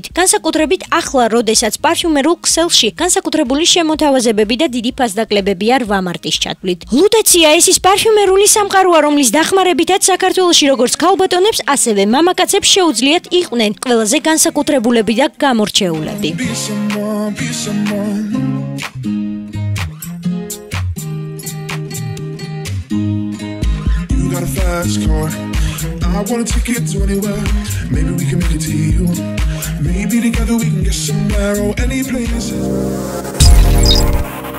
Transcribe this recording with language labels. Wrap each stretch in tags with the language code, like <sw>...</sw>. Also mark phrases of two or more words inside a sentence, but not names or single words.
<ka>განსაკუთრებით ახლა, როდესაც პარფიუმერულ ქსელში განსაკუთრებული შემოთავაზებები და დიდი ფასდაკლებებია 8 მარტის ჩათვლით. ლუტეცია ეს ის პარფიუმერული სამყაროა, რომლის დახმარებითაც საქართველოში როგორც ქალბატონებს, ასევე მამაკაცებს შეუძლიათ იყვნენ ყველაზე განსაკუთრებული და გამორჩეულები.</ka> <en>Got a fast car. I wanna take it to anywhere. Maybe we can make it to you. Maybe together we can get somewhere or any places.</en>